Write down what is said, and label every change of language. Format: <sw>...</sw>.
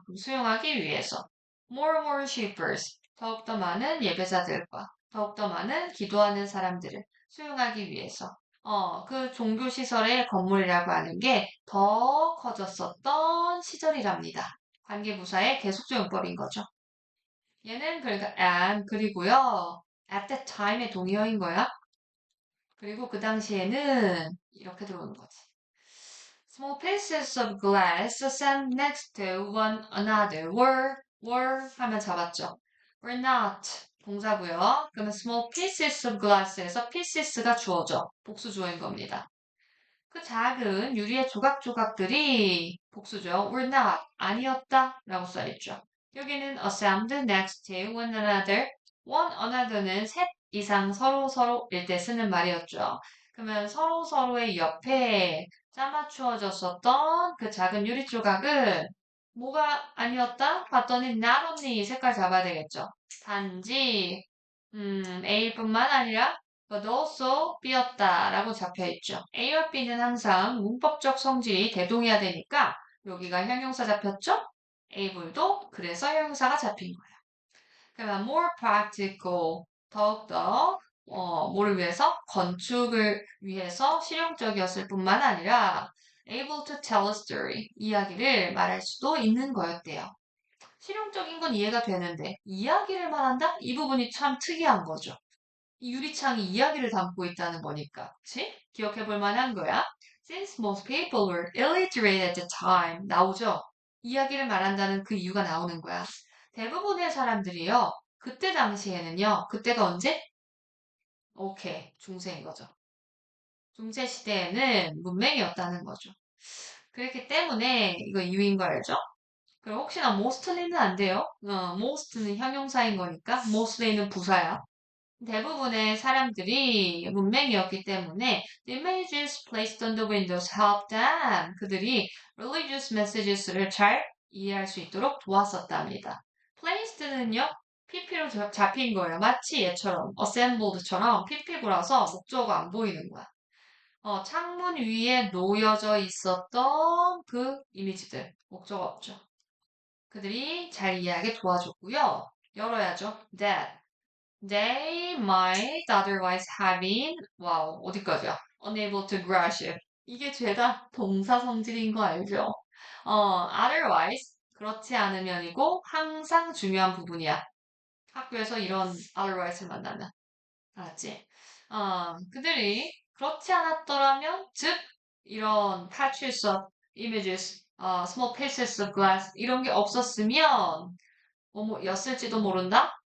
<ko>그럼 수용하기 위해서</ko> <en>more worshippers</en> <ko>더욱더 많은 예배자들과 더욱더 많은 기도하는 사람들을 수용하기 위해서 그 종교 시설의 건물이라고 하는 게 더 커졌었던 시절이랍니다. 관계부사의 계속적용법인 거죠. 얘는 그러니까 and 그리고요. at that time의 동의어인 거야. 그리고 그 당시에는 이렇게 들어오는 거지.</ko> <en>Small pieces of glass stand next to one another were</en> <ko>하면 잡았죠.</ko> <en>were not</en> <ko>동사고요. 그러면</ko> <en>small pieces of glass</en> <ko>에서 pieces가 주어져. 복수 주어인 겁니다. 그 작은 유리의 조각조각들이 복수죠.</ko> <en>were not</en> <ko>아니었다 라고 써있죠. 여기는</ko> <en>assembled next to one another.</en> <ko>one another는 셋 이상 서로일 때 쓰는 말이었죠. 그러면 서로의 옆에 짜맞추어졌었던 그 작은 유리 조각은 뭐가 아니었다? 봤더니 not only 색깔 잡아야 되겠죠. 단지 A뿐만 아니라 but also B였다라고 잡혀있죠. A와 B는 항상 문법적 성질이 대동해야 되니까 여기가 형용사 잡혔죠? Able도 그래서 형용사가 잡힌 거예요. 그러면</ko> <en>more practical</en> <ko>더욱더 뭐를 위해서? 건축을 위해서 실용적이었을 뿐만 아니라</ko> <en>able to tell a story</en> <ko>이야기를 말할 수도 있는 거였대요. 실용적인 건 이해가 되는데 이야기를 말한다? 이 부분이 참 특이한 거죠. 이 유리창이 이야기를 담고 있다는 거니까. 그치? 기억해 볼 만한 거야.</ko> <en>Since most people were illiterate at the time.</en> <ko>나오죠? 이야기를 말한다는 그 이유가 나오는 거야. 대부분의 사람들이요. 그때 당시에는요. 그때가 언제? 오케이. 중세인 거죠. 중세 시대에는 문맹이었다는 거죠. 그렇기 때문에 이거 이유인 거 알죠? 그리고 혹시나 mostly는 안 돼요. most는 형용사인 거니까 mostly는 부사야. 대부분의 사람들이 문맹이었기 때문에</ko> <en>the images placed on the windows helped them.</en> <ko>그들이</ko> <en>religious messages</en> <ko>를 잘 이해할 수 있도록 도왔었답니다. placed는요, pp로 잡힌 거예요. 마치 얘처럼 assembled처럼 pp구라서 목적어가 안 보이는 거야. 창문 위에 놓여져 있었던 그 이미지들 목적어 없죠. 그들이 잘 이해하게 도와줬고요. 열어야죠.</ko> <en>That they might otherwise have been,</en> <ko>와우, 어디까지야?</ko> <en>unable to grasp it.</en> <ko>이게 죄다 동사 성질인 거 알죠? otherwise, 그렇지 않으면이고 항상 중요한 부분이야. 학교에서 이런 otherwise를 만나면. 알았지? 그들이 그렇지 않았더라면, 즉, 이런</ko> <en>patches of images, small pieces of glass,</en> <ko>이런 게 없었으면, 뭐뭐였을지도 모른다?</ko>